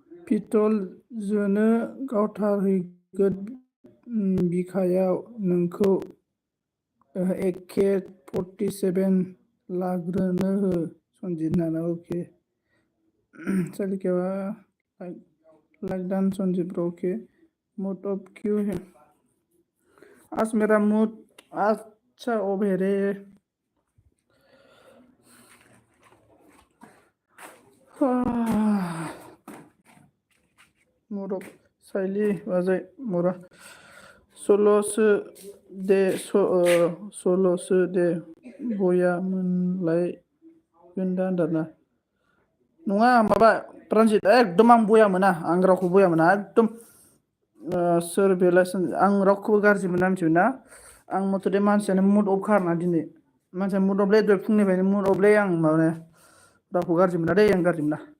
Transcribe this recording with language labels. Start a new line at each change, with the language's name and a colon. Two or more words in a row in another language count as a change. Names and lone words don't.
Bodo: पितल जोनो गावथारहैगोन बिखायाव नोंखौ एके 47 लाग्रोनो हो सन्जित नाना ओके सालिकावा
English: like done
Bodo: संजीत ब्रो
Hindi: ओके मूड ऑफ क्यों है आज मेरा मूड अच्छा ओवर है
English: mood off
Bodo: साइली बाजै मोरा सल'सो दे बया मोनलायगोनदा होनदारना नङा माबा ट्रानजिट एकदम आं बया मोना आं रावखौ बया मोना एकदम सोर बेलाय आं रावखौबो गाज्रि मोना मिथिबायना आं मथथे मानसियानो
English: mood off
Bodo: खारना दिनै मानसिया मुड अफलै दहाय फुंनिफ्रायनो मुड अफलै आं माने रावखौ गाज्रि मोना दै आं गाज्रि मोना